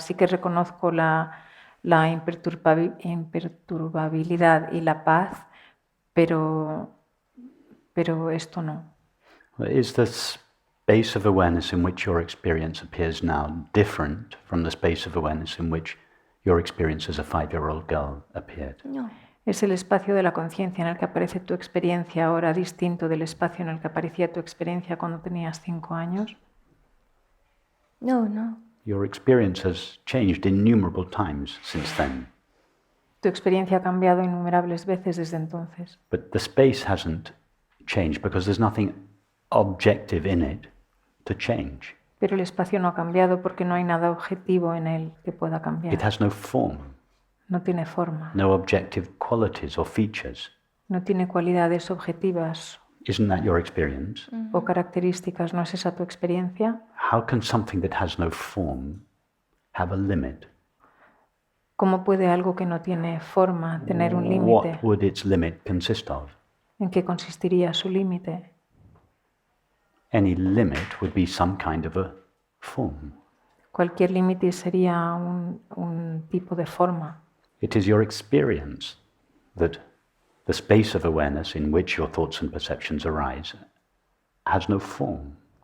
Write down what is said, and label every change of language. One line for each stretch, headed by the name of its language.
Spanish: Sí que reconozco la imperturbabilidad y la paz, pero esto no.
English: Is the space of awareness in which your experience appears now different from the space of awareness in which your experience as a 5-year-old girl appeared? No.
Spanish: ¿Es el espacio de la conciencia en el que aparece tu experiencia ahora distinto del espacio en el que aparecía tu experiencia cuando tenías 5 años? No.
English: Your experience has changed innumerable times since then.
Spanish: Tu experiencia ha cambiado innumerables veces desde entonces,
English: but the space hasn't changed because there's nothing objective in it to change.
Spanish: pero el espacio no ha cambiado porque no hay nada objetivo en él que pueda
English: It
Spanish: cambiar.
English: has no form,
Spanish: No tiene forma,
English: no objective qualities or features.
Spanish: no tiene cualidades objetivas
English: Isn't that your experience?
Spanish: o características. ¿No es esa tu experiencia?
English: How can something that has no form have a limit?
Spanish: ¿Cómo puede algo que no tiene forma tener un límite?
English: What would its limit consist of?
Spanish: ¿En qué consistiría su límite?
English: Any limit would be some kind of a form.
Spanish: Cualquier límite sería un tipo de forma.
English: It is your experience that the space of awareness in which your thoughts and perceptions arise has no form.